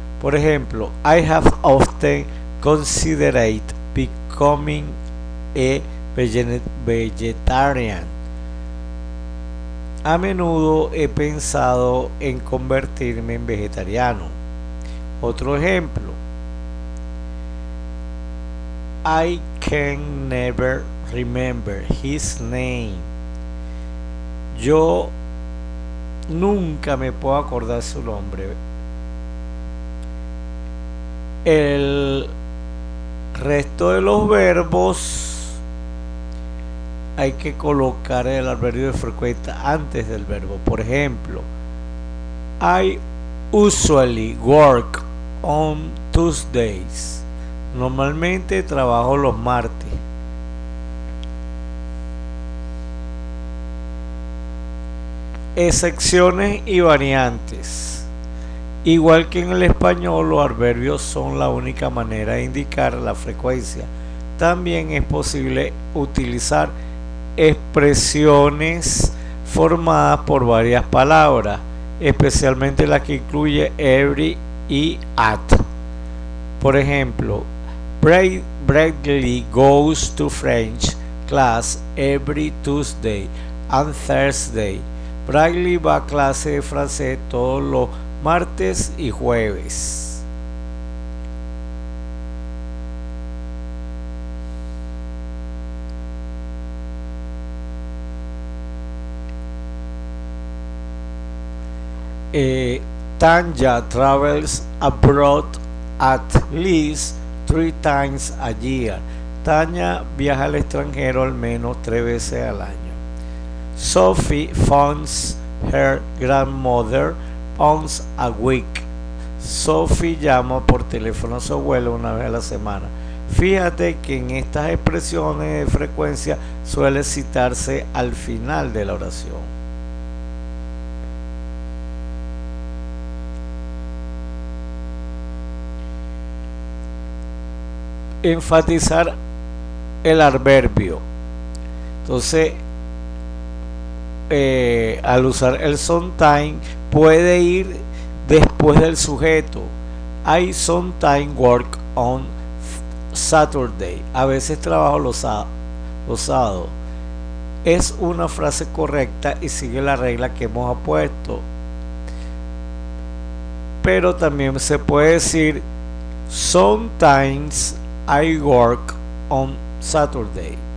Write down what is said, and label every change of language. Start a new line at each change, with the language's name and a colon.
Spanish: Por ejemplo,
English: I have often considered becoming a vegetarian.
Spanish: A menudo he pensado en convertirme en vegetariano. Otro ejemplo.
English: I can never remember his name.
Spanish: Yo nunca me puedo acordar su nombre. El resto de los verbos hay que colocar el adverbio de frecuencia antes del verbo. Por ejemplo,
English: I usually work on Tuesdays.
Spanish: Normalmente trabajo los martes. Excepciones y variantes. Igual que en el español, los adverbios son la única manera de indicar la frecuencia. También es posible utilizar expresiones formadas por varias palabras, especialmente las que incluye every y at. Por ejemplo,
English: Bradley goes to French class every Tuesday and Thursday.
Spanish: Bradley va a clase de francés todos los martes y jueves.
English: Tanya travels abroad at least 3 times a year.
Spanish: Tanya viaja al extranjero al menos 3 veces al año.
English: Sophie phones her grandmother once a week.
Spanish: Sophie llama por teléfono a su abuela una vez a la semana. Fíjate que en estas expresiones de frecuencia suele citarse al final de la oración. Enfatizar el adverbio. Entonces, al usar el sometime puede ir después del sujeto.
English: I sometimes work on Saturday.
Spanish: A veces trabajo los sábados. Es una frase correcta y sigue la regla que hemos puesto. Pero también se puede decir
English: sometimes I work on Saturday.